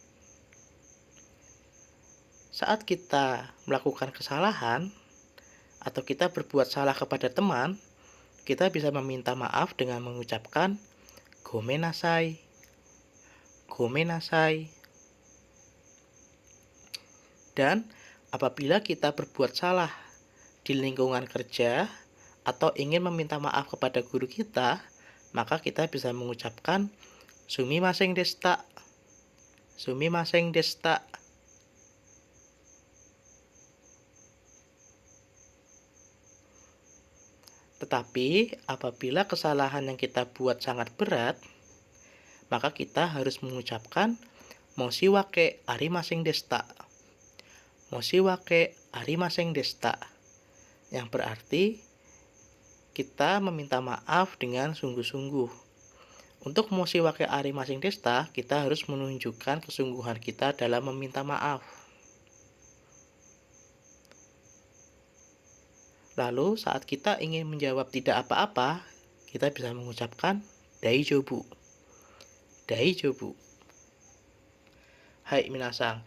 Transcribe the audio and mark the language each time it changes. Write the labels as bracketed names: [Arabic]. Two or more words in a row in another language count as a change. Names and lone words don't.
[Indonesian] Saat kita melakukan kesalahan atau kita berbuat salah kepada teman, kita bisa meminta maaf dengan mengucapkan Gomenasai. Gomenasai. Dan apabila kita berbuat salah di lingkungan kerja atau ingin meminta maaf kepada guru kita, maka kita bisa mengucapkan [Japanese] すみませんでした. すみませんでした. [Indonesian] Tetapi apabila kesalahan yang kita buat sangat berat, maka kita harus mengucapkan [Japanese] 申し訳ありませんでした. 申し訳ありませんでした. [Indonesian] Yang berarti kita meminta maaf dengan sungguh-sungguh. Untuk [Japanese] 申し訳ありませんでした, [Indonesian] kita harus menunjukkan kesungguhan kita dalam meminta maaf. Lalu saat kita ingin menjawab tidak apa-apa, kita bisa mengucapkan daijoubu. Daijoubu. [Japanese] はい皆さん.